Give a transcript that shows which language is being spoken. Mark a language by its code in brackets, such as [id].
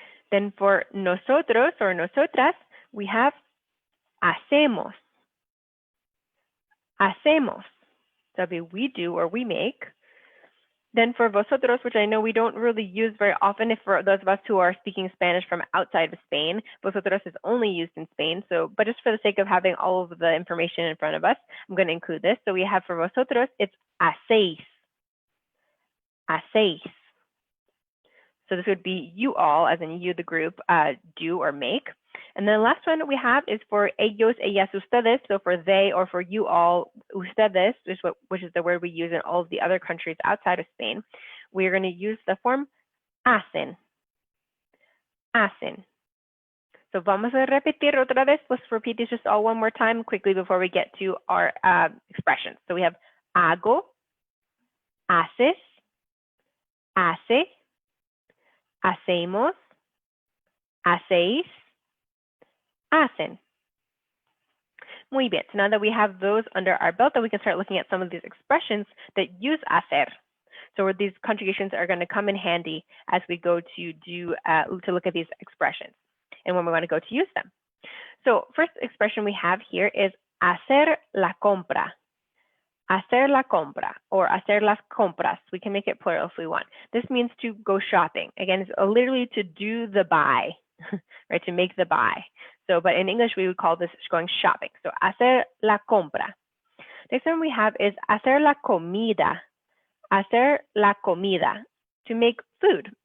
[en] Then for nosotros or nosotras, we have hacemos. [es] Hacemos. [en] So that'd be we do or we make. Then for vosotros, which I know we don't really use very often, if for those of us who are speaking Spanish from outside of Spain, vosotros is only used in Spain. So, but just for the sake of having all of the information in front of us, I'm going to include this. So we have for vosotros, it's hacéis. Hacéis. So this would be you all, as in you, the group, do or make. And then the last one we have is for ellos, ellas, ustedes. So for they or for you all, ustedes, which is the word we use in all of the other countries outside of Spain. We're going to use the form hacen. [es] Hacen. So vamos a repetir otra vez. [en] Let's repeat this just all one more time quickly before we get to our expressions. So we have [es] hago, haces, hace, hacemos, hacéis, hacen. Muy bien. [en] So now that we have those under our belt, then we can start looking at some of these expressions that use hacer. So these conjugations are going to come in handy as we go to look at these expressions and when we want to go to use them. So first expression we have here is hacer la compra. [es] Hacer la compra or hacer las compras. [en] We can make it plural if we want. This means to go shopping. Again, it's literally to do the buy, right? To make the buy. So, but in English, we would call this going shopping. So, hacer la compra. Next one we have is hacer la comida. [es] Hacer la comida. [en] To make food.